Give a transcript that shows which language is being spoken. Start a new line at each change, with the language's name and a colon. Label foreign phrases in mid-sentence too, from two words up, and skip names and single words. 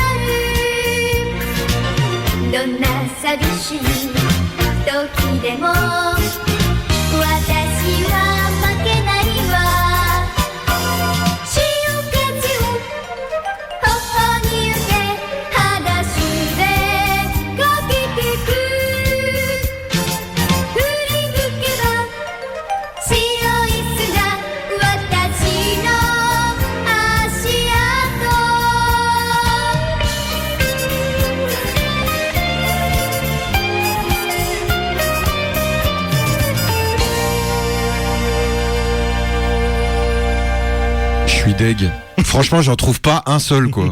Japanese: るどんな寂しい時でも私は負けないわ潮風を頬に受け裸足でかけてく振り向けば白い砂私の足跡
French: Je suis deg. Franchement, j'en trouve pas un seul, quoi.